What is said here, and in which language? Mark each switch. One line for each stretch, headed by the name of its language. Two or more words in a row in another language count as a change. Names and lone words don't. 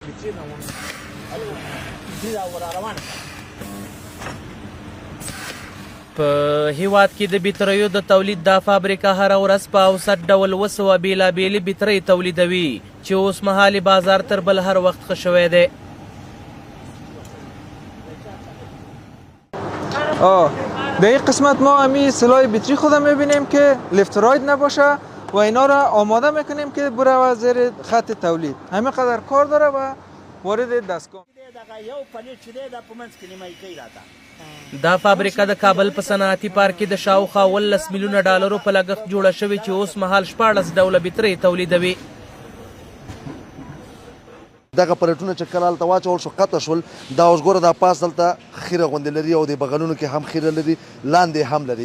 Pashto: په هیواد کې د بطریو د تولید دا فابریکه هره ورځ په اوسط ډول 200 بېلابېلې بطرۍ تولیدوي چې اوس مهال بازار تر بل هر وخت ښه شوی دی.
Persian: به این قسمت ما همی سلاح بطری خود میبینیم که لیفتراید نباشه و اینا را آماده میکنیم که بره و زیر خط تولید. همین قدر کار داره و وارد دستگاه.
Pashto: دا فابریکه د کابل په صنعتي پارک کې د شاوخوا 18 میلیونه ډالرو په لګښت جوړه شوې چې اوس مهال 14 ډوله بطرۍ تولیدوي. دغه پلیټونه چې کله هلته واچول شو قطع شول، دا اوس ګوره دا پاس دلته خیره غوندې لري او د بغلونو کې هم خیره لري، لاندې هم لري.